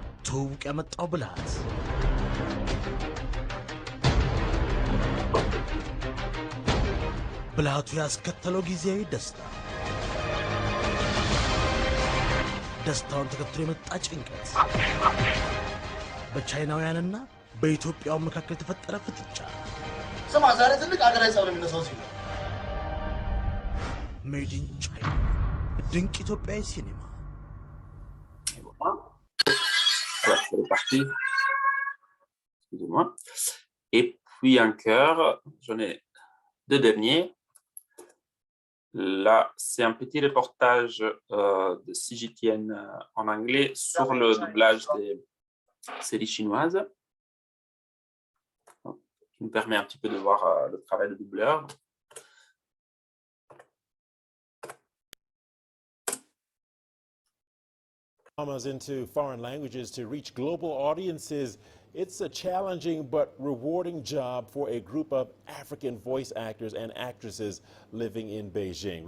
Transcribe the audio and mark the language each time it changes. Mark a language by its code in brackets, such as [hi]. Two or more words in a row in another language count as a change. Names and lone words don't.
[am] ትውውቅ ያመጣው ብልሃት ብልሃቱ ያስከተለው ጊዜያዊ ደስታ ደስታውን ተከትሎ የመጣ ጭንቀት በቻይናውያንና በኢትዮጵያው መካከል የተፈጠረ ፍጥጫ ስማ ዛሬ ትልቅ አገራዊ ጸብ ነው የሚነሳው ሲሉ ሜድ ኢን ቻይና ድንቅ ኢትዮጵያዊ ሲኔማ [fr] Voilà, c'est reparti. Excusez-moi. Et puis un cœur, j'en ai deux derniers. Là, c'est un petit reportage de CGTN en anglais sur le doublage des séries chinoises, qui nous permet un petit peu de voir le travail de doubleur. [en] Into foreign languages to reach global audiences. It's a challenging but rewarding job for a group of African voice actors and actresses living in Beijing.